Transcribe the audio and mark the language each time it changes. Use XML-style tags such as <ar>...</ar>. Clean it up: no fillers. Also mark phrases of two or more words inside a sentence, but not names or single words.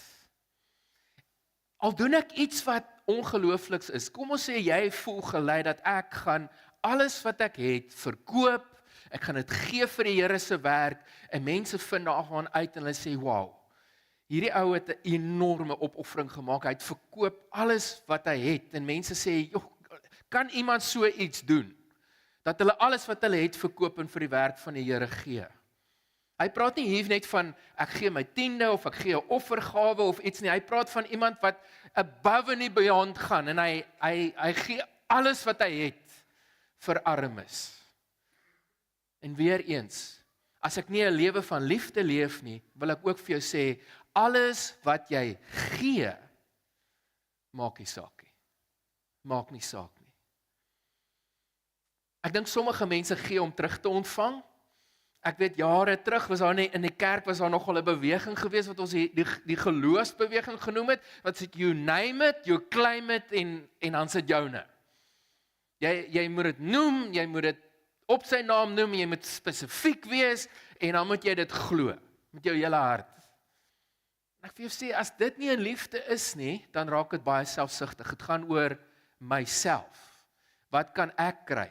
<af>Al doen ek iets wat ongeloofliks is, kom ons sê, jy voel gelei dat ek gaan alles wat ek het verkoop, ek gaan dit gee vir die Here se werk, en mense vind daarvan uit en hulle sê, wow, hierdie ou het 'n enorme opoffering gemaak, hy het verkoop alles wat hy het, en mense sê, joh, kan iemand so iets doen? Dat hulle alles wat hulle het verkoop en vir die werk van die Here gee. Hy praat nie hier net van, ek gee my 10de of ek gee 'n offergawe of iets nie, hy praat van iemand wat</af> <en>above and beyond</en> <af>gaan, en hy gee alles wat hy het vir armes. En weer eens, as ek nie 'n lewe van liefde leef nie, wil ek ook vir jou sê, alles wat jy gee, maak nie saak nie. Maak nie saak nie. Ek dink sommige mense gee om terug te ontvang. Ek weet jare terug was daar in die kerk was daar nogal 'n beweging geweest wat ons die geloofsbeweging genoem het, wat sê</af> <en>you name it, you claim it</en> <af>en dan sit joune. Jy moet dit noem, jy moet dit op sy naam noem, jy moet spesifiek wees en dan moet jy dit glo met jou hele hart. En ek vir jou sê, as dit nie 'n liefde is nie, dan raak dit baie selfsugtig. Dit gaan oor myself. Wat kan ek kry?</af>